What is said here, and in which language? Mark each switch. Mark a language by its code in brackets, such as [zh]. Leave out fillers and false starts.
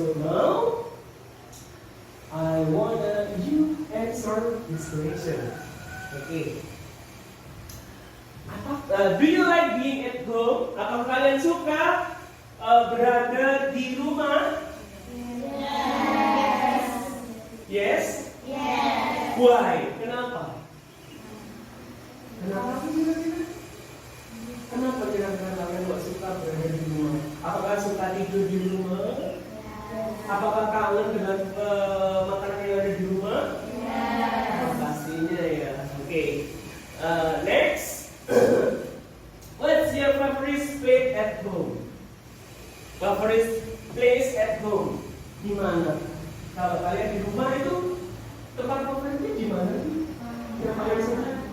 [en] So now I want you answer this question. Okay. Do you like being at home? [id] Apakah kalian suka berada di rumah? [en] Yes. Yes. Why? [id] Kenapa? Kenapa kira-kira? Kenapa kira-kira kalian nggak suka berada di rumah? Apakah suka tidur di rumah? Apakah kangen dengan makanan yang ada di rumah? Pastinya ya. Oke. Next. [en] What's your favorite place at home? Favorite place at home? [id] Di mana? Kalau kalian di rumah itu tempat favoritnya di mana sih? Yang kalian suka?